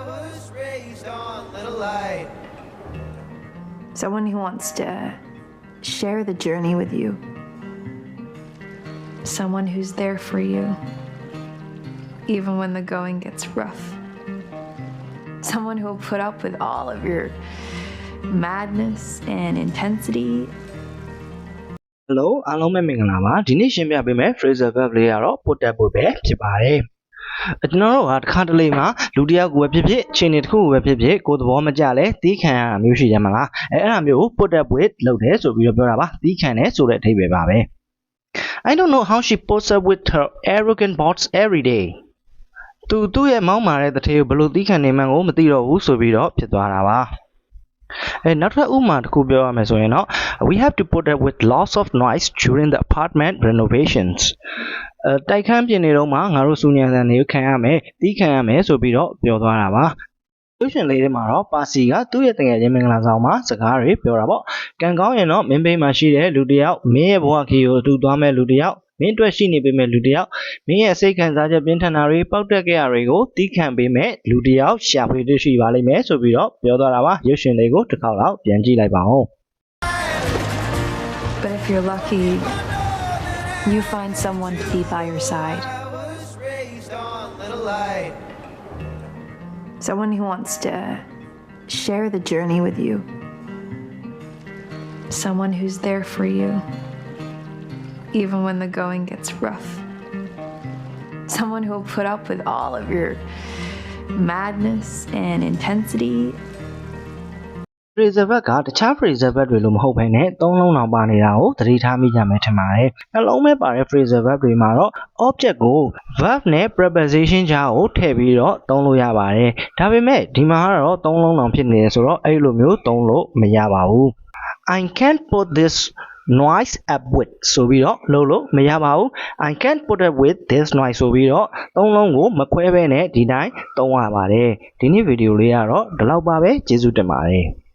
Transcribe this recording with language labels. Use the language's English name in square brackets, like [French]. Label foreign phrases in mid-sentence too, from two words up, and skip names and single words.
[English] Someone who wants to share the journey with you. Someone who's there for you, even when the going gets rough. Someone who will put up with all of your madness and intensity. [Burmese] Hello အားလုံးပဲမင်္ဂလာပါဒီနေ့ရှင်းပြပေးမယ် [English] phrasal verb [Burmese] လေးကတော့ [English] put up [Burmese] ဖို့ပဲဖြစ်ပါတယ်ကျွန်တော်တို့ကတစ်ခါတလေမှာလူတစ်ယောက်ကိုပဲဖြစ်ဖြစ်ခြေနေတစ်ခုကိုပဲဖြစ်ဖြစ်ကိုယ်သဘောမကျလဲသီးခံရတာမျိုးရှိတယ်မလားအဲ့ဒါမျိုးကို [English] put up with [Burmese] လုပ်တယ်ဆို ပြီးတော့ပြောတာပါသီးခံတယ်ဆိုတဲ့အဓိပ္ပာယ်ပါပဲ [English] I don't know how she puts up with her arrogant boss every day [Burmese] သူ့ရဲ့မောင်းမာတဲ့တထေးကိုဘယ်လိုသီးခံနေမှန်းကိုမသိတော့ဘူးဆိုပြီးတော့ဖြစ်သွားတာပါနောက်ထ ပ်ဥပမာတစ်ခုပြောရမယ်ဆိုရင်တော့ [English] we have to put up with lots of noise during the apartment renovations [Burmese] တိုက်ခန်းပြင်နေတော့မှငါတို့စူညံစံတွေကိုခံရ မယ်တီးခံရမယ်ဆိုပြီးတော့ပြောသွားတာပါရုပ်ရှင်လေးထဲမှာတော့ပါစီကသူ့ရဲ့တကယ်ချင်းမင်္ဂလာဆောင်မှာစကားတွေပြောတာပေါ့ကံကောင်းရင်တော့မင်းဘေးမှာရှိတဲ့လူတစ်ယောက်မင်းရဲ့ဘဝခီကိုအတူသွားမဲ့လူတစ်ယောက်မင်းအတွက်ရှိနေပေးမဲ့လူတစ်ယောက်မင်းရဲ့စိတ်ခံစားချက်ပြင်းထန်တာတွေပောက်တက်ခဲ့ရတွေကိုတီးခံပေးမဲ့လူတစ်ယောက်ရှာဖွေတွေ့ရှိပါလိမ့်မယ်ဆိုပြီးတော့ပြောသွားတာပါရုပ်ရှင်လေးကိုတစ်ခေါက်လောက်ပြန်ကြည့်လိုက်ပါဦး [English] But if you're lucky, you find someone to be by your side. Someone who wants to share the journey with you. Someone who's there for you, even when the going gets rough. Someone who will put up with all of your madness and intensity. phrasal verb [Burmese] ကတခြား [English] phrasal verb [Burmese] တွေလိုမဟုတ်ဘဲနဲ့သုံးလုံးအောင်ပါနေတာကိုသတိထားမိကြမယ်ထင်ပါတယ် နှလုံးမဲ့ပါတဲ့ [English] phrasal verb [Burmese] တွေမှာတော့ object ကို verb နဲ့ preposition ကြားကိုထည့်ပြီးတော့သုံးလို့ရပါတယ်ဒါပေမဲ့ဒီမှာကတော့သုံးလုံးအောင်ဖြစ်နေတယ်ဆိုတော့အဲ့လိုမျိုးသုံးလို့မရပါဘူး [English] I can't put this noise up with [Burmese] ဆိုပြီးတော့လို့မရပါဘူး [English] I can't put up with this noise [Burmese] ဆိုပြီးတော့သုံးလုံးကိုမခွဲဘဲနဲ့ဒီတိုင်းသုံးရပါတယ်ဒီနေ့ဗီဒီယိုလေးကတော့ဒီလောက်ပါပဲကျေးဇူးတင်ပါတယ်